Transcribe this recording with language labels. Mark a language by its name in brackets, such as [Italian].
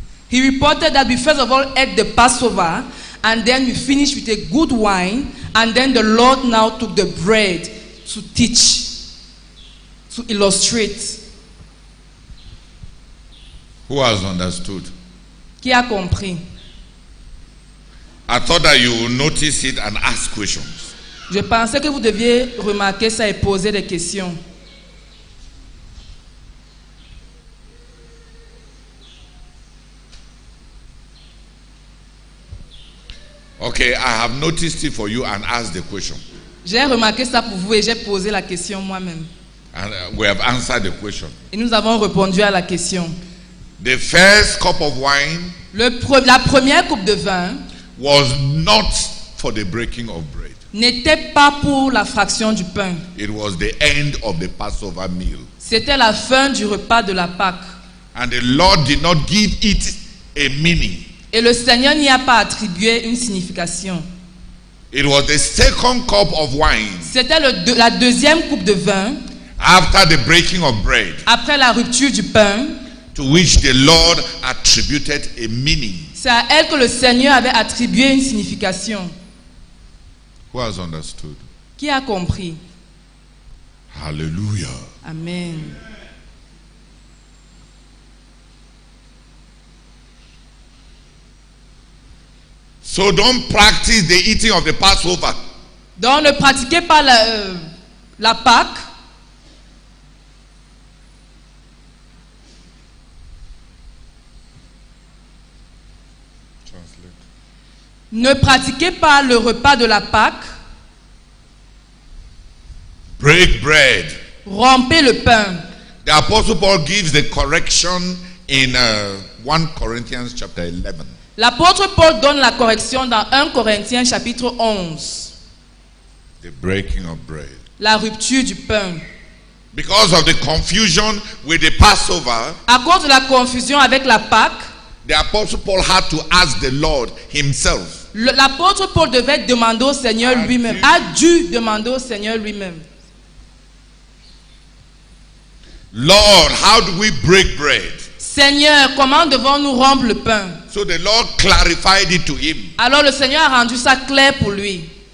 [English] he reported that we first of all ate the Passover, and then we finished with a good wine, and then the Lord now took the bread to teach, to illustrate. Who has understood? [French] Qui a compris? [English] I thought that you would notice it and ask questions. [French] Je pensais que vous deviez remarquer ça et poser des questions. Ok. [English] I have noticed it for you and asked the question. [French] J'ai remarqué ça pour vous et j'ai posé la question moi-même. [English] And we have answered the question. [French] Et nous avons répondu à la question. [English] The first cup of wine [French] La première coupe de vin [English] was not for the breaking of bread. [French] n'était pas pour la fraction du pain. [English] It was the end of the Passover meal. [French] C'était la fin du repas de la Pâque. [English] And the Lord did not give it a meaning. [French] Et le Seigneur n'y a pas attribué une signification. [English] It was the second cup of wine [French] C'était la deuxième coupe de vin [English] after the breaking of bread [French] après la rupture du pain. [English] to which the Lord attributed a meaning. [French] C'est à elle que le Seigneur avait attribué une signification. [English] Who has understood? [French] Qui a compris? Hallelujah. Amen. [English] So don't practice the eating of the Passover [French] Donc ne pratiquez pas la Pâque ne pratiquez pas le repas de la Pâque. [English] break bread. [French] Rompez le pain. [English] The Apostle Paul gives the correction in 1 Corinthians chapter 11. [French] L'apôtre Paul donne la correction dans 1 Corinthiens chapitre 11. [English] The breaking of bread. [French] La rupture du pain. [English] Because of the confusion with the Passover, [French] À cause de la confusion avec la Pâque, [English] the Apostle Paul had to ask the Lord himself. [French] l'apôtre Paul devait demander au Seigneur lui-même, a dû demander au Seigneur lui-même. [English] Lord, how do we break bread? [French] Seigneur, comment devons-nous rompre le pain? [English] So the Lord clarified it to him. [French] Alors le Seigneur a rendu ça clair pour lui.